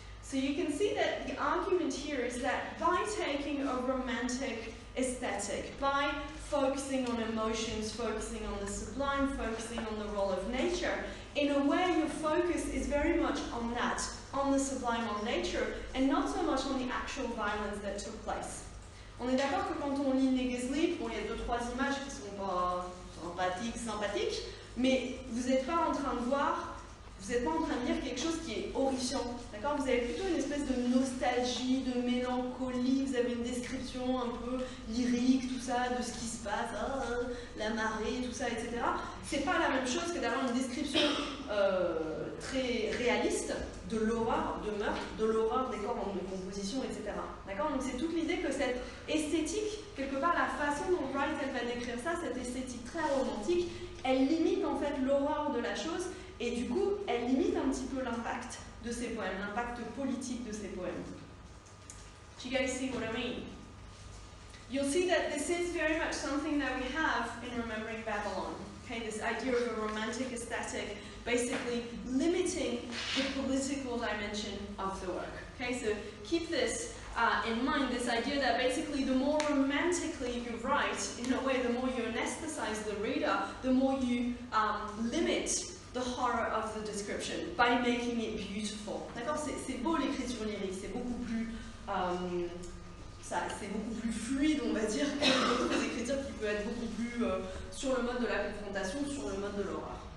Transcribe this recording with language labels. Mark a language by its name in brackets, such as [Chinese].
[English] So you can see that the argument here is that by taking a romantic aesthetic, by focusing on emotions, focusing on the sublime, focusing on the role of nature, in a way your focus is very much on that, on the sublime, on nature, and not so much on the actual violence that took place. [French] On est d'accord que quand on lit Niggas Sleep, bon, il y a 2-3 images qui sont pas sympathiques, mais vous n'êtes pas en train de voir, vous n'êtes pas en train de lire quelque chose qui est horrifiant, d'accord? Vous avez plutôt une espèce de nostalgie, de mélancolie, vous avez une description un peu lyrique, tout ça, de ce qui se passe, la marée, tout ça, etc. C'est pas la même chose que d'avoir une description très réaliste de l'horreur de meurtre, de l'horreur des corps en décomposition, etc. D'accord? Donc c'est toute l'idée que cette esthétique, quelque part la façon dont Wright elle va décrire ça, cette esthétique très romantique, elle limite en fait l'horreur de la chose. Et du coup, elle limite un petit peu l'impact de ces poèmes, l'impact politique de ces poèmes. [English] Do you guys see what I mean? You'll see that this is very much something that we have in Remembering Babylon. Okay, this idea of a romantic aesthetic, basically limiting the political dimension of the work. Okay, so keep this in mind, this idea that basically the more romantically you write, in a way, the more you anesthetize the reader, the more you limit the horror of the description by making it beautiful. [French] D'accord? C'est beau l'écriture lyrique, c'est beaucoup plus c'est beaucoup plus fluide, on va dire, que d'autres écritures qui peuvent être beaucoup plus sur le mode de la confrontation, sur le mode de l'horreur.